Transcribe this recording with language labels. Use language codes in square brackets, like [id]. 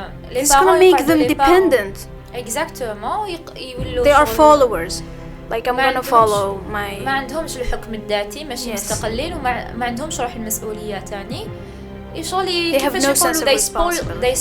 [en] It's gonna make them dependent. [fr] Exactement. [en] They are followers. Like I'm gonna follow my. [ar] ما عندهمش الحكم الذاتي، ماشي مستقلين، وما عندهمش روح المسؤولية تاني. [en] They have no sense of responsibility.